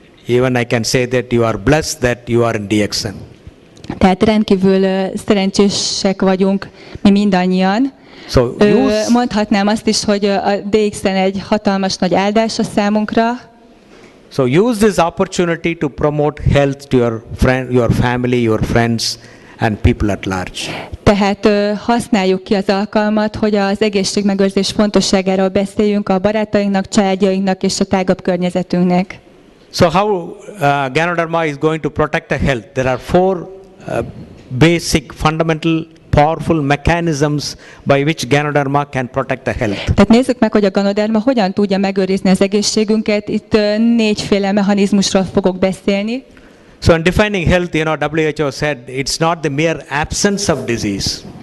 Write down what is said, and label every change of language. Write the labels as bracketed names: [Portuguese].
[English] even I can say that you are blessed that you are in DXN. [Hungarian] Tehát rendkívül szerencsések vagyunk mi mindannyian. [English] So [Hungarian] Mondhatnám azt is, hogy a DXN egy hatalmas nagy áldás a számunkra. [English] So use this opportunity to promote health to your friend, your family, your friends and people at large. [Hungarian] Tehát használjuk ki az alkalmat, hogy az egészségmegőrzés fontosságáról beszéljünk a barátainknak, családjainknak és a tágabb környezetünknek. [English] So how Ganoderma is going to protect the health? There are 4 basic, fundamental, powerful mechanisms by which Ganoderma can protect the health. [Hungarian] Tehát nézzük meg, hogy a Ganoderma hogyan tudja megőrizni az egészségünket. Itt 4 mechanizmusról fogok beszélni. [English] So in defining health, WHO said it's not the mere absence of disease.